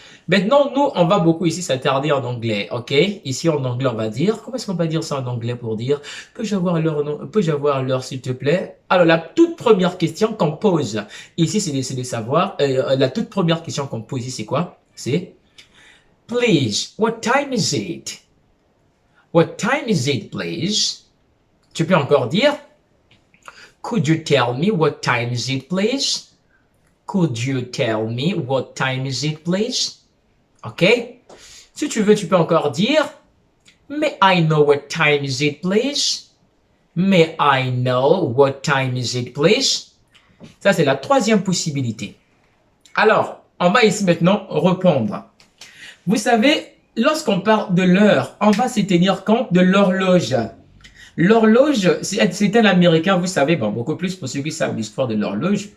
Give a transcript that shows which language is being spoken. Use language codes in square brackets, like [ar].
[fr] Maintenant, nous, on va beaucoup ici s'attarder en anglais, ok? Ici, en anglais, on va dire, comment est-ce qu'on va dire ça en anglais pour dire, peux-je avoir l'heure, s'il te plaît? Alors, la toute première question qu'on pose ici, c'est de savoir, la toute première question qu'on pose ici, c'est quoi? [en] C'est, please, what time is it? What time is it, please? [fr] Tu peux encore dire, [en] could you tell me what time is it, please? Could you tell me what time is it, please? OK? [fr] Si tu veux, tu peux encore dire, [en] may I know what time is it, please? May I know what time is it, please? [fr] Ça, c'est la troisième possibilité. Alors, on va ici maintenant répondre. Vous savez, lorsqu'on parle de l'heure, on va se tenir compte de l'horloge. L'horloge, c'est un Américain, vous savez, bon, beaucoup plus pour ceux qui savent l'histoire de l'horloge.